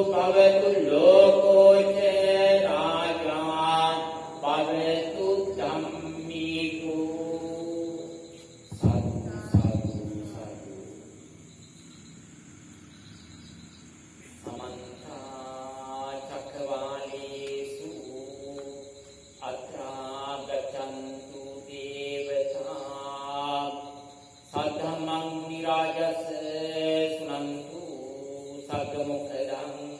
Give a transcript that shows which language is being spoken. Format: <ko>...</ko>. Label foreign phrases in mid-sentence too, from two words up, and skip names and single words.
<pi>භවතු ලෝකෝච රාජා භවතු ධම්මිකු සාදු සාදු සාදු සමන්ත චක්කවාලේසු අත්‍රා ගච්ඡන්තු දේවතා සද්ධම්මං නිරාජස් සුනන්තු සග්ග මොක්ඛදං</pi>